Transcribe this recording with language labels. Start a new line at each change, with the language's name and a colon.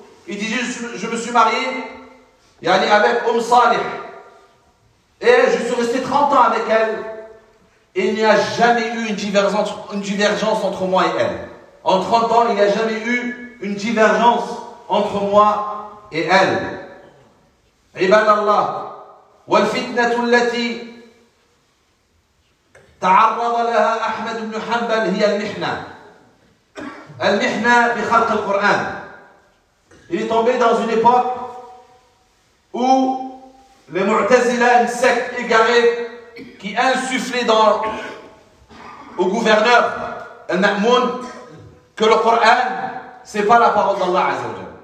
French: Il disait, je me suis marié yani avec Umm Salih et je suis resté 30 ans avec elle et il n'y a jamais eu une divergence entre moi et elle. En 30 ans, il n'y a jamais eu une divergence entre moi et elle.
Arabic: عباد الله والفتنة التي تعرض لها أحمد بن حنبل هي المحنة. المحنة بخلق القرآن.
French: Il est tombé dans une époque où les Mu'tazila, une secte égarée qui insufflait au gouverneur Al-Ma'moun que le Coran, c'est pas la parole d'Allah Azza wa Jalla.